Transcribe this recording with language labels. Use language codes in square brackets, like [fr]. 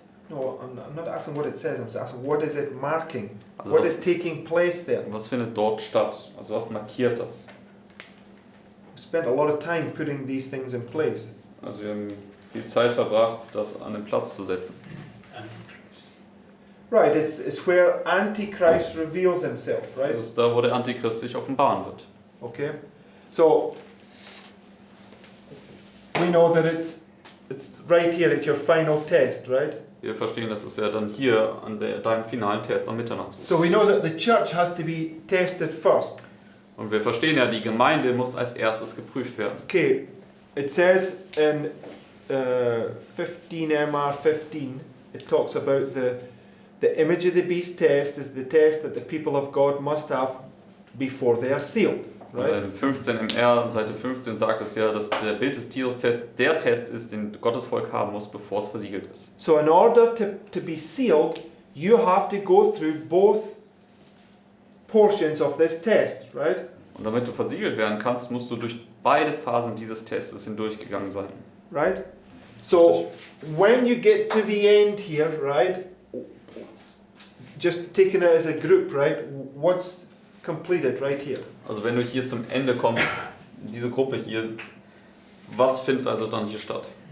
[en] No, I'm not asking what it says, I'm asking what is it marking? [de] Also [en] What was, is taking place there? [de] was findet dort statt? Also was markiert das? [en] We spent a lot of time putting these things in place. [de] Also wir haben viel Zeit verbracht, das an den Platz zu setzen. [en] Right, it's where Antichrist reveals himself, right? [de] Das ist da, wo der Antichrist sich offenbaren wird. [en] Okay, so we know that it's right here at your final test, right? [de] Wir verstehen, das ist ja dann hier an deinem finalen Test am Mitternachtsruh. [en] So we know that the church has to be tested first. [de] Und wir verstehen ja, die Gemeinde muss als erstes geprüft werden. [en] Okay, it says in 15 MR 15, it talks about the image of the beast test is the test that the people of God must have before they are sealed, right? [de] Und 15 MR, Seite 15 sagt es ja, dass der Bild des Tieres Test der Test ist, den Gottes Volk haben muss, bevor es versiegelt ist. [en] So in order to be sealed, you have to go through both portions of this test, right? [de] Und damit du versiegelt werden kannst, musst du durch beide Phasen dieses Testes hindurchgegangen sein. [en] Right? So when you get to the end here, right? Just taking it as a group, right? What's completed right here? [de] Also wenn du hier zum Ende kommst, diese Gruppe hier, was findet also dann hier statt?